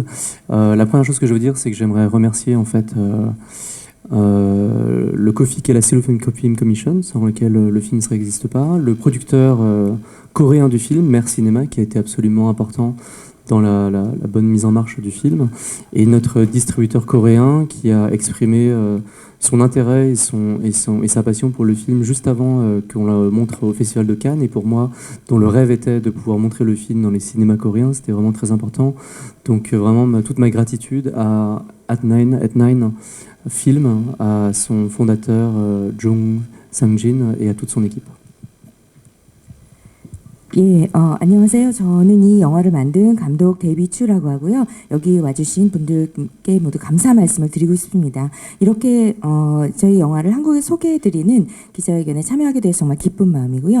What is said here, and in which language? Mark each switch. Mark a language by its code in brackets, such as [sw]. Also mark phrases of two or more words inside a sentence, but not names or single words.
[fr] La première chose que je veux dire, c'est que j'aimerais remercier en fait le COFI qui est la Seoul Film Commission, sans lequel le film ne n'existe pas, le producteur coréen du film, Mer Cinéma, qui a été absolument important dans la bonne mise en marche du film, et notre distributeur coréen qui a exprimé son intérêt et sa passion pour le film juste avant qu'on le montre au Festival de Cannes, et pour moi, dont le rêve était de pouvoir montrer le film dans les cinémas coréens, c'était vraiment très important. Donc vraiment toute ma gratitude à At9 Film, à son fondateur Jung Sang-jin et à toute son équipe. [ko] 예, 안녕하세요. 저는 이 영화를 만든 감독 데이비추라고 하고요. 여기 와주신 분들께 모두 감사 말씀을 드리고 싶습니다. 이렇게 저희 영화를 한국에 소개해드리는 기자회견에 참여하게 돼서 정말 기쁜 마음이고요.